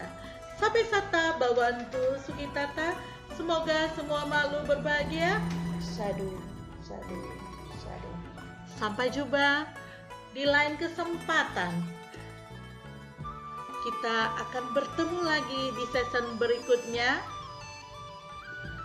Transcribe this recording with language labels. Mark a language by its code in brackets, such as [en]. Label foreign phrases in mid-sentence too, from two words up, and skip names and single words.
[pi] Sampai sata bawantu sukitata, [id] semoga semua makhluk berbahagia. [pi] Sadu, sadu, sadu. [id] Sampai jumpa di lain kesempatan. Kita akan bertemu lagi di season berikutnya.